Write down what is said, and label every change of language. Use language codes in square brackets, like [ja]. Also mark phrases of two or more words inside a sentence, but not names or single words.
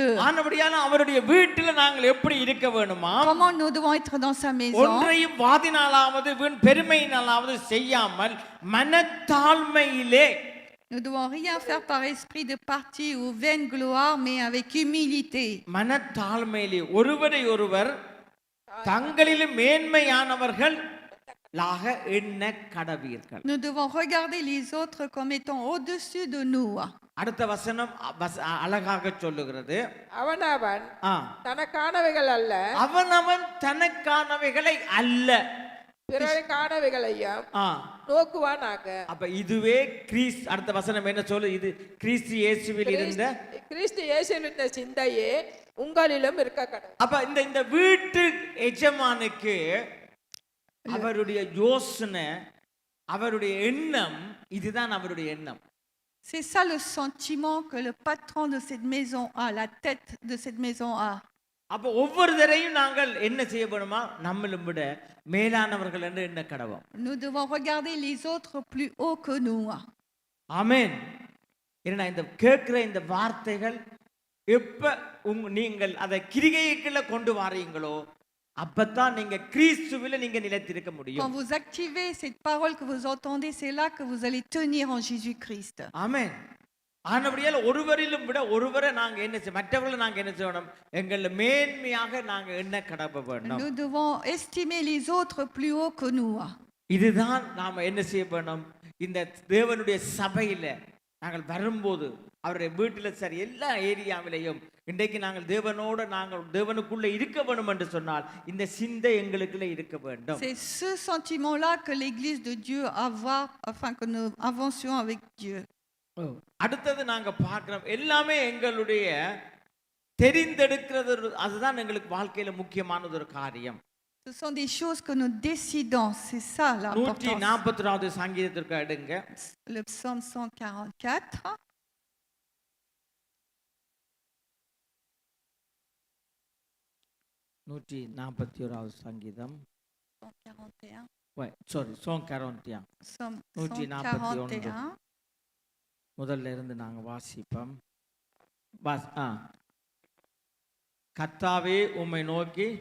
[ta] ஆனபடியால அவருடைய வீட்டில் நாங்கள் எப்படி இருக்க வேணுமா? [fr] Comment nous devons être dans sa maison? [ta] ஒன்றையும் வாதினாலாவது வீண் பெருமையினாலாவது செய்யாமல் மனத்தாழ்மையிலே. [fr] Nous devons rien faire par esprit de parti ou vaine gloire, mais avec humilité. [ta] மனத்தாழ்மையிலே ஒருவரை ஒருவர் தங்களிலும் மேன்மையானவர்கள் எண்ண கடவீர்கள். [fr] Nous devons regarder les autres comme étant au-dessus de nous. [ta] அடுத்த வசனம் அழகாக சொல்லுகிறது, அவனவன் தனக்கானவைகள் அல்ல, அவனவன் தனக்கானவைகளை அல்ல பிறருக்கானவைகளையும் நோக்குவானாக. அப்ப இதுவே கிறிஸ்து. அடுத்த வசனம் என்ன சொல்லு? இது கிறிஸ்து இயேசுவில் இருந்த கிறிஸ்து இயேசுவில் இருந்த சிந்தையே உங்களிலும் இருக்க கடவுள். அப்ப இந்த வீட்டு எஜமானுக்கு அவருடைய யோசனை, அவருடைய எண்ணம், இதுதான் அவருடைய எண்ணம். [fr] C'est ça le sentiment que le patron de cette maison a, la tête de cette maison a. [ta] அப்ப ஒவ்வொருத்தரையும் நாங்கள் என்ன செய்ய வேணுமா? நம்மளும் விட மேலானவர்கள் என்று எண்ண கடவோம். [fr] Nous devons regarder les autres plus haut que nous. [ta] ஆமென். ஏன்னா இந்த கேட்கிற இந்த வார்த்தைகள் எப்ப நீங்கள் அதை கிரிகைக்குள்ள கொண்டு வாரீங்களோ அப்பதான் நீங்க கிறிஸ்துவில நீங்க நிலைத்திருக்க முடியும். [fr] Quand vous activez cette parole que vous entendez, c'est là que vous allez tenir en Jésus-Christ. [ta] ஆமென். ஆனபடியால் ஒருவரிலும் விட ஒருவரை நாங்க என்ன செய்ய, மற்றவர்களை நாங்க என்ன செய்யணும்? எங்களை மேன்மையாக நாங்க என்ன கடப்ப வேண்டும். [fr] Nous devons estimer les autres plus haut que nous. [ta] இதுதான் நாம என்ன செய்ய வேணும்? இந்த தேவனுடைய சபையில நாங்கள் வரும்போது, அவருடைய வீட்டில் சரி எல்லா ஏரியாவிலையும் இன்றைக்கு நாங்கள் தேவனுக்குள்ள இருக்க வேண்டும் என்று சொன்னால் இந்த சிந்தை எங்களுக்குள்ள இருக்க வேண்டும். [fr] C'est ce sentiment-là que l'Église de Dieu a, afin que nous avancions avec Dieu. [ta] அடுத்தது நாங்க பார்க்கிறோம், எல்லாமே எங்களுடைய தெரிந்தெடுக்கிறது, அதுதான் எங்களுக்கு வாழ்க்கையில முக்கியமானது ஒரு காரியம். [fr] Ce sont des choses que nous décidons, c'est ça l'importance. [ta] 140வது சங்கீதத்திற்கு எடுங்க. [fr] Le psaume 144. [ta] நூற்றி 41வது சங்கீதம். 141. சாரி, 141. [fr] Psaume 141. 141. [ta] முதல்ல இருந்து நாங்க வாசிப்போம். கர்த்தாவே உம்மை நோக்கி